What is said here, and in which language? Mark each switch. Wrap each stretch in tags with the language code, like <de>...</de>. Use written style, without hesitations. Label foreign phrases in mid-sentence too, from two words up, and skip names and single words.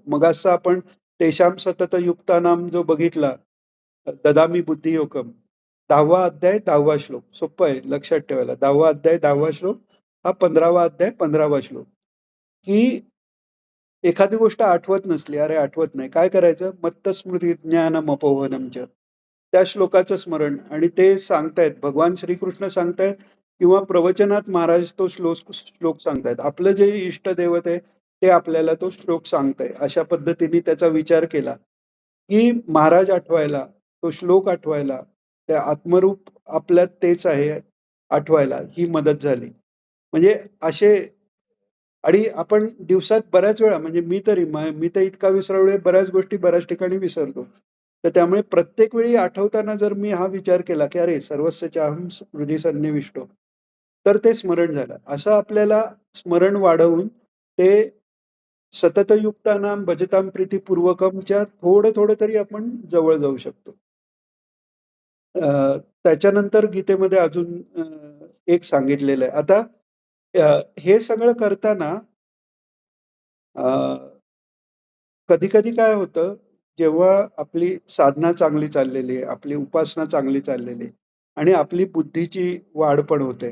<mr>मगाचचा आपण</mr> <sa>तेषां सतत युक्तानाम</sa> <mr>जो बघितला,</mr> <sa>ददामी बुद्धियोगम.</sa> <mr>10वा अध्याय, 10वा श्लोक. सोपं आहे लक्षात ठेवायला. 10वा अध्याय, 10वा श्लोक, हा 15वा अध्याय, 15वा श्लोक. की एखादी गोष्ट आठवत नसली, अरे आठवत नाही, काय करायचं?</mr> <sa>मत्तस्मृती ज्ञानम अपोहनम च.</sa> <mr>त्या श्लोकाचं स्मरण. आणि ते सांगतायत, भगवान श्रीकृष्ण सांगतायत, किंवा प्रवचनात महाराज तो श्लोक सांगतायत. आपलं जे इष्ट दैवत आहे, ते आपल्याला तो श्लोक सांगताय. अशा पद्धतीने त्याचा विचार केला, की महाराज आठवायला, तो श्लोक आठवायला, ते आत्मरूप आपल्यात तेच आहे आठवायला ही मदत झाली. म्हणजे असे. आणि आपण दिवसात बऱ्याच वेळा, म्हणजे मी तर इतका विसरलोय, बऱ्याच गोष्टी बऱ्याच ठिकाणी विसरतो. तर त्यामुळे प्रत्येक वेळी आठवताना जर मी हा विचार केला, की अरे</mr> <sa>सर्वस्य चाहं हृदि सन्निविष्टो,</sa> <mr>तर ते स्मरण झालं. असं आपल्याला स्मरण वाढवून ते</mr> <sa>सततयुक्तानां भजतां प्रीतिपूर्वकमच्या</sa> <mr>थोडं थोडं तरी आपण जवळ जाऊ शकतो. त्याच्यानंतर गीतेमध्ये अजून एक सांगितलेलं आहे. आता हे सगळं करताना कधी-कधी काय होतं, जेव्हा आपली साधना चांगली चाललेली आहे, आपली उपासना चांगली चाललेली आहे, आणि आपली बुद्धीची वाढ पण होते.</mr>